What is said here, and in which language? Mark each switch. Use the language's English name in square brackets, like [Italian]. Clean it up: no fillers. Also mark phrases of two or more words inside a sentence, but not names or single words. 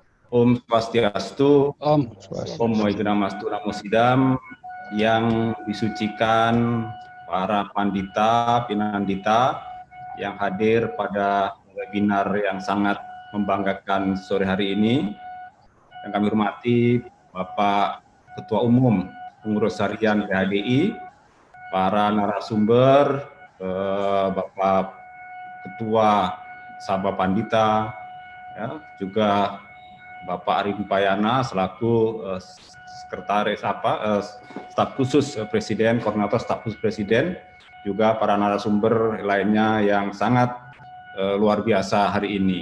[Sanskrit] Om Swastiastu, Om Om Swastiastu. Moigunamastu Namo Sidam, [Indonesian] yang disucikan para pandita, pinandita yang hadir pada webinar yang sangat membanggakan sore hari ini. Yang kami hormati Bapak Ketua Umum Pengurus Harian PHDI, para narasumber, Bapak Ketua Sabha Pandita, ya, juga Bapak Ari Dupayana selaku sekretaris staf khusus Presiden, koordinator staf khusus Presiden, juga para narasumber lainnya yang sangat luar biasa hari ini.